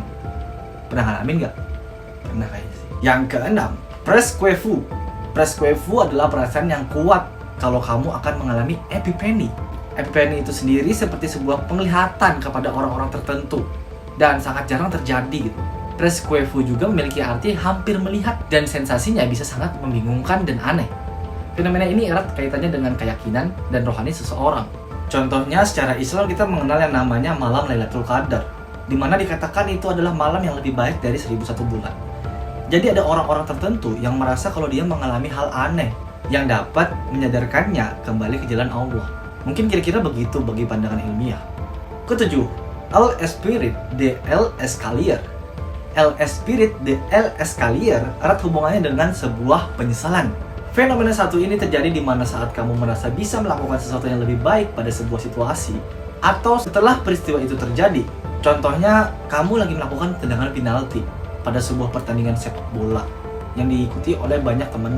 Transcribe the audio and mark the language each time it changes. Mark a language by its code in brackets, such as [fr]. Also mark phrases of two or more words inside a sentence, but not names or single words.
[id] Pernah ngalamin nggak? Pernah kayaknya sih. Yang keenam, presquevu. Presquevu adalah perasaan yang kuat kalau kamu akan mengalami epiphany. Epiphany itu sendiri seperti sebuah penglihatan kepada orang-orang tertentu dan sangat jarang terjadi gitu. Presque-vu juga memiliki arti hampir melihat dan sensasinya bisa sangat membingungkan dan aneh. Fenomena ini erat kaitannya dengan keyakinan dan rohani seseorang. Contohnya secara Islam kita mengenal yang namanya malam Lailatul Qadar, di mana dikatakan itu adalah malam yang lebih baik dari 1001 bulan. Jadi ada orang-orang tertentu yang merasa kalau dia mengalami hal aneh yang dapat menyadarkannya kembali ke jalan Allah. Mungkin kira-kira begitu bagi pandangan ilmiah. Ketujuh, [fr] L'Esprit de l'Escalier. L'Esprit de l'Escalier [id] erat hubungannya dengan sebuah penyesalan. Fenomena satu ini terjadi di mana saat kamu merasa bisa melakukan sesuatu yang lebih baik pada sebuah situasi, atau setelah peristiwa itu terjadi. Contohnya, kamu lagi melakukan tendangan penalti pada sebuah pertandingan sepak bola yang diikuti oleh banyak temanmu.